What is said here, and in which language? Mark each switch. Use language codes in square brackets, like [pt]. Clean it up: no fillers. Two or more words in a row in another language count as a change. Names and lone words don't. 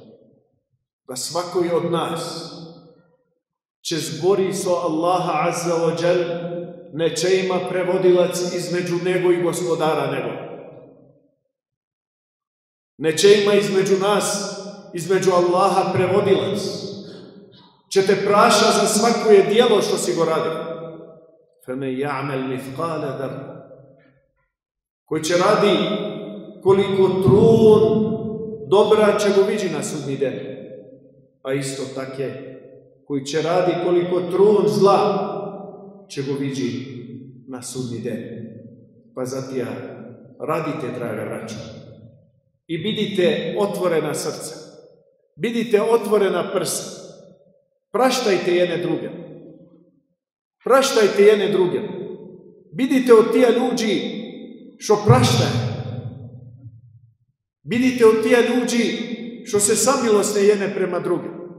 [bs] Da svakoj od nas će zbori so Allaha [ar] عز وجل, [bs] neće ima prevodilac između nego i gospodara nego. Neće ima između nas, između Allaha prevodilac. Će te praša za svako je dijelo što si go radio. [ar] فَمَنْ يَعْمَلْ مِثْقَالَ ذَرَّةٍ, [bs] koji će radi koliko trun dobra će go viđi na sudnji den. A isto tako je, koji će radi koliko trun zla će go viđi na sudnji den. Pa zatija radite, draga braćo, i bidite otvorena srca, bidite otvorena prsa, praštajte jedne druge, praštajte jedne druge, bidite od tija ljudi što praštaje, bidite od tija ljudi što se samilosne jedne prema druge.